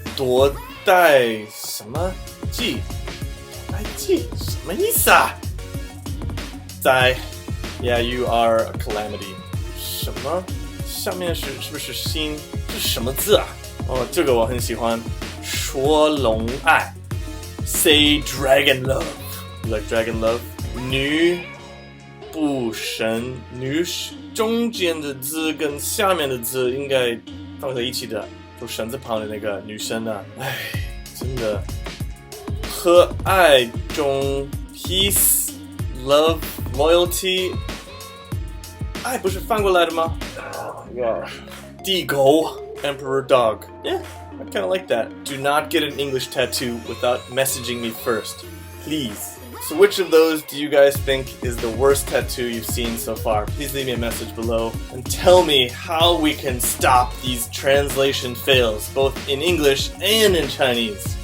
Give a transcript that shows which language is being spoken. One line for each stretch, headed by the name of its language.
Chinese: 多带什么记？带记什么意思啊？
English: 在 Yeah, you are a calamity.
Chinese: 什么？下面是不是心？这是什么字啊？哦，这个我很喜欢。说龙爱
English: Say dragon love. You like dragon love?
Chinese: 女不神女中间的字跟下面的字应该放在一起的。就绳子旁的那个女生啊，哎，真的，和爱中
English: peace, love, loyalty，
Chinese: 爱不是翻过来的吗？地狗
English: Emperor dog. Yeah, I kind of like that. Do not get an English tattoo without messaging me first, please. So which of those do you guys think is the worst tattoo you've seen so far? Please leave me a message below and tell me how we can stop these translation fails, both in English and in Chinese.